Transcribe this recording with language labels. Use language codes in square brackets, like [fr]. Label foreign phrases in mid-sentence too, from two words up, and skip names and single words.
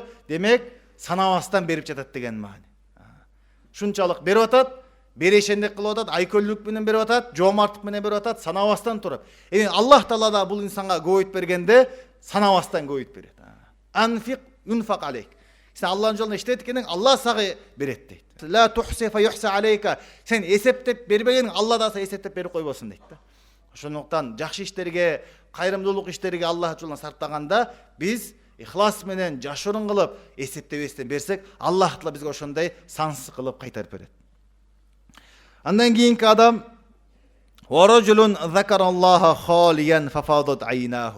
[ky] Демек, санабастан берип жатат деген маани. Шунчалык берип атат, берешендик кылып атат, айкөллүк менен берип атат, жоомарттык менен берип атат, санабастан туруп. Аллах Таала да бул инсанга көбөйт бергенде санабастан көбөйт берет. [ar] أنفق ينفق عليك. [ky] Сен Аллахтын жолунда иштет экенин, Аллах сага берет дейт. [ar] لا تحصي فيحصي عليك. [ky] Сен эсептеп бербегениң Алла да сага эсептеп берип койбосун дейт да. Ошондуктан жакшы иштерге, кайрымдуулук иштерге Аллах жолунда сарптаганда биз ихлас менен жашырын кылып эсептебестен берсек, Аллах Таала бизге ошондой сансыз кылып кайтарып берет. Андан кийинки адам [ar] ورجل ذكر الله خاليا ففاضت عيناه.